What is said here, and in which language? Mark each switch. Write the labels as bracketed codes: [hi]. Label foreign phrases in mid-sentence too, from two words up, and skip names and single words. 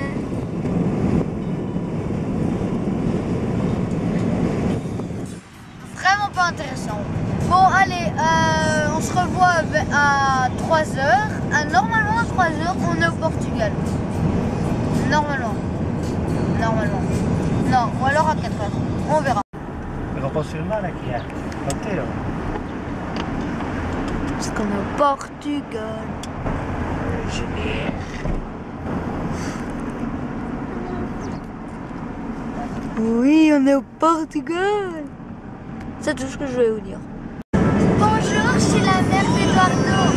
[fr] Vraiment pas intéressant. Bon, allez, on se revoit à 3h. Normalement, à 3h, on est au Portugal. Normalement. Non, ou alors à 4h. On verra. [pt] Pero posso filmar aqui, roteiro. [fr] Parce qu'on est au Portugal. Oui, on est au Portugal. C'est tout ce que je vais vous dire. Bonjour, je suis la mère d'Eduardo.